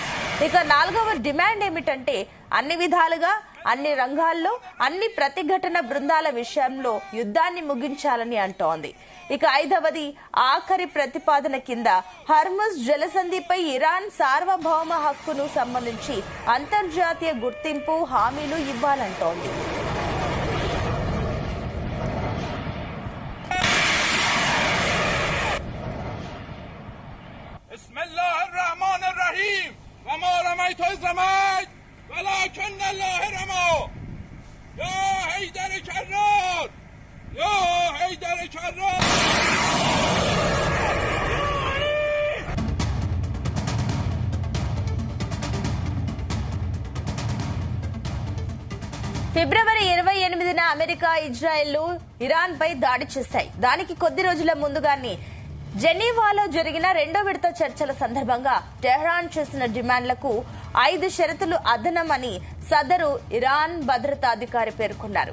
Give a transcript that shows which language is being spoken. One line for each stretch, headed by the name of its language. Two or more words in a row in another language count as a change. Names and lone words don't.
Telugu: ఇక 4వ డిమాండ్ ఏమిటంటే అన్ని విధాలుగా, అన్ని రంగాల్లో, అన్ని ప్రతిఘటన బృందాల విషయంలో యుద్ధాన్ని ముగించాలని అంటోంది. ఇక 5వది, ఆఖరి ప్రతిపాదన కింద హర్ముజ్ జలసంధిపై ఇరాన్ సార్వభౌమ హక్కును సంబంధించి అంతర్జాతీయ గుర్తింపు హామీలు ఇవ్వాలంటోంది.
Arabic: وما رميت إذ رميت ولكن الله رمى يا حيدر كرار يا حيدر كرار.
Telugu: ఫిబ్రవరి 28న అమెరికా, ఇజ్రాయెల్ ఇరాన్ పై దాడి చేశాయి. దానికి కొద్ది రోజుల ముందుగానే జెనీవాలో జరిగిన 2వ విడత చర్చల సందర్భంగా టెహ్రాన్ చేసిన డిమాండ్లకు 5 షరతులు అదనమని సదరు ఇరాన్ భద్రతాధికారి పేర్కొన్నారు.